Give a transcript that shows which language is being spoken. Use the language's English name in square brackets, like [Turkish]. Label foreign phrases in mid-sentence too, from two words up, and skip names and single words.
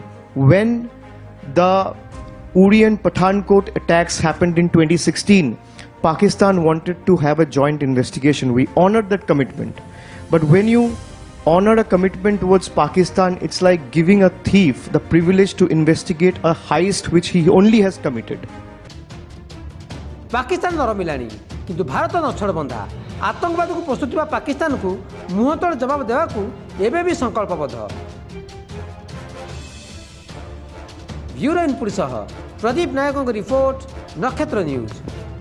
[English] When the Uri and Pathankot attacks happened in 2016, Pakistan wanted to have a joint investigation. We honored that commitment. But when you honor a commitment towards Pakistan, it's like giving a thief the privilege to investigate a heist which he only has committed. [Odia] ପାକିସ୍ତାନ ନ ରମିଲାଣି କିନ୍ତୁ ଭାରତ ନଛଡ଼ ବନ୍ଧା ଆତଙ୍କବାଦକୁ ପୋଷୁଥିବା ପାକିସ୍ତାନକୁ ମୁହଁତୋଡ଼ ଜବାବ ଦେବାକୁ ଏବେ ବି ସଂକଳ୍ପବଦ୍ଧ। [English] bureau input [Odia] ସହ ପ୍ରଦୀପ ନାୟକଙ୍କ ରିପୋର୍ଟ, ନକ୍ଷତ୍ର ନ୍ୟୁଜ୍।